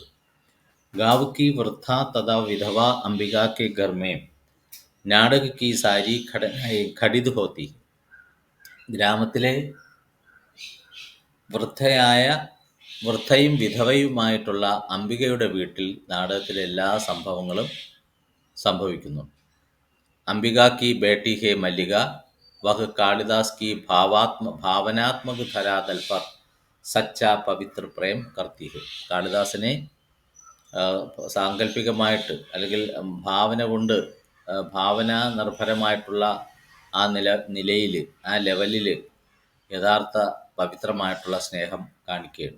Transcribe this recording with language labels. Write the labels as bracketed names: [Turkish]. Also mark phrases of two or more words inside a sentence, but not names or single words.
[Hindi] गाँव की वृद्ध तथा विधवा अंबिका के घर में नाटक की सारी घटित होती. [Malayalam] ഗ്രാമത്തിലെ വൃദ്ധയായ വൃദ്ധയും വിധവയുമായിട്ടുള്ള അംബികയുടെ വീട്ടിൽ നാടകത്തിലെ എല്ലാ സംഭവങ്ങളും സംഭവിക്കുന്നു. [Hindi] अंबिका की बेटी है मल्लिका, वह कालिदास की भावनात्मक धरातल पर सच्चा पवित्र प्रेम करती है. [Malayalam] കാളിദാസനെ സാങ്കല്പികമായിട്ട് അല്ലെങ്കിൽ ഭാവന കൊണ്ട് ഭാവന നിർഭരമായിട്ടുള്ള ആ നിലയിൽ ആ ലെവലിൽ യഥാർത്ഥ പവിത്രമായിട്ടുള്ള സ്നേഹം കാണിക്കുകയാണ്.